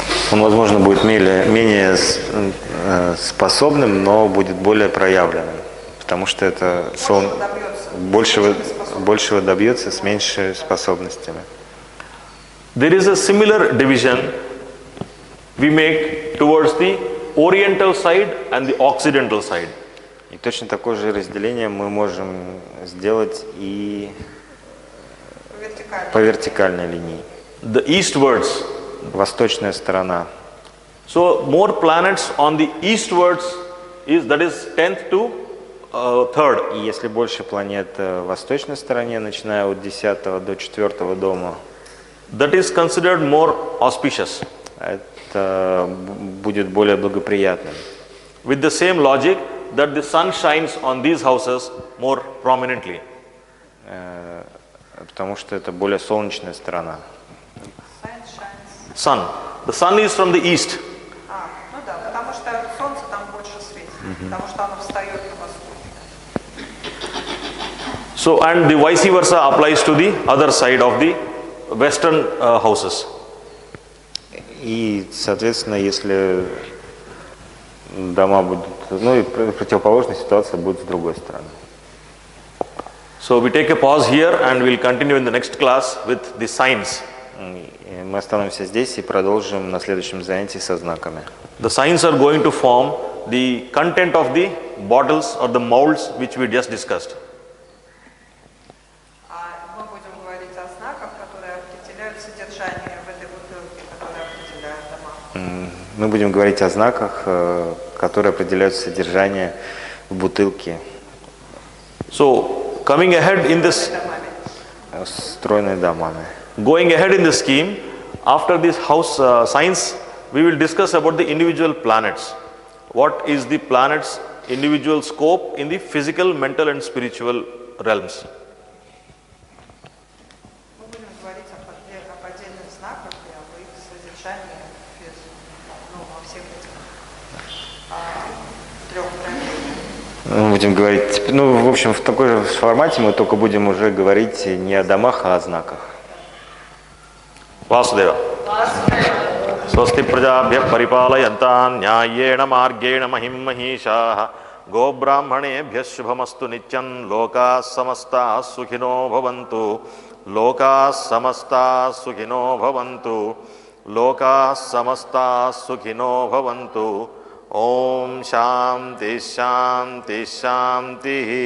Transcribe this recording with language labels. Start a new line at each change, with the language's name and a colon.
Russian: Он, возможно, будет менее способным, но будет более проявленным, потому что это большего добьется с меньшими способностями.
English: There is a similar division we make towards the oriental side and the occidental side.
Russian: И точно такое же разделение мы можем сделать и по вертикальной линии.
English: The eastwards.
Russian: Восточная сторона.
English: So more planets on the eastwards that is 10th to 3rd.
Russian: И если больше планет в восточной стороне, начиная от 10 до 4 дома,
English: that is considered more auspicious.
Russian: Это будет более благоприятным.
English: With the same logic that the sun shines on these houses more prominently.
Russian: Потому что это более солнечная сторона.
English: Sun. The sun is from the east.
Russian: Ну да, потому что солнце там больше светит, потому что оно встает на востоке.
English: So, and the vice versa applies to the other side of the western houses.
Russian: И, соответственно, если дома будут, ну и противоположная ситуация будет с другой стороны.
English: So we take a pause here and we'll continue in the next class with the signs.
Russian: Мы остановимся здесь и продолжим на следующем занятии со знаками.
English: The signs are going to form the content of the bottles or the molds which we just discussed.
Russian: Мы будем говорить о знаках, которые определяют содержание в этой бутылке, которые определяют дома. Мы будем говорить о знаках, которые определяют содержание в бутылке.
English: So, coming ahead in this,
Russian: Стройные домами.
English: going ahead in the scheme, after this house signs, we will discuss about the individual planets. What is the planet's individual scope in the physical, mental and spiritual realms?
Russian: Мы будем говорить об отдельных знаках и об их содержании во всех этих трех проявлениях. Мы будем говорить, в общем, в такой же формате мы только будем уже говорить не о домах, а о знаках.
Sanskrit: Vasudeva. స్వస్తి ప్రజాభ్యః పరిపాలయంతాం న్యాయేణ మార్గేణ మహిం మహీషాః గోబ్రాహ్మణేభ్యः శుభమస్తు నిత్యం లోకాः సమస్తాः సుఖినో భవంతు లోకాः సమస్తాः సుఖినో భవంతు లోకాः సమస్తాः సుఖినో భవంతు ఓం శాంతి శాంతి శాంతి